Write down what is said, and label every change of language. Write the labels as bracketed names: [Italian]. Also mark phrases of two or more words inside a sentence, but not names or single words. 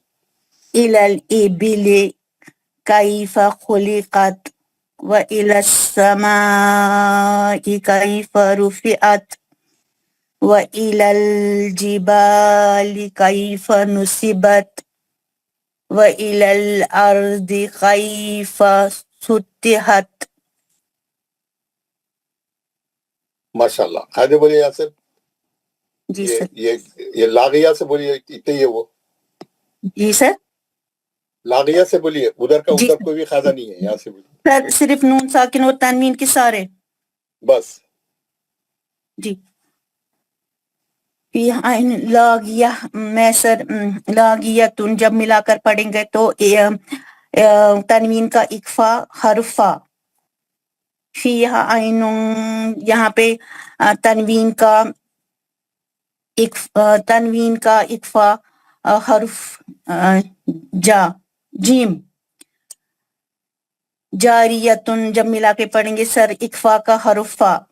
[Arabic] إلى الإبل كيف خلقت وإلى السماء كيف رفعت وإلى الجبال كيف نصبت وإلى الأرض كيف سطحت. [Hindi] माशाल्लाह. आगे बोलिए यासिर. जी सर. ये लागिया से बोलिए, इतने ही है वो. जी सर. लागिया से बोलिए, उधर का उधर कोई भी खादा नहीं है, यहाँ से बोलिए. सर सिर्फ [Arabic] نون ساكن [Hindi] और तनवीन के सारे. बस. जी. लागिया में सर लागियतुन जब मिलाकर पढ़ेंगे तो तनवीन का इक्फा हरफा. [Arabic] فيها عين, [Hindi] यहाँ पे तनवीन का इक्फा हर्फ जीम. जारियतुन जब मिला के पढ़ेंगे सर इक्फा का हर्फा.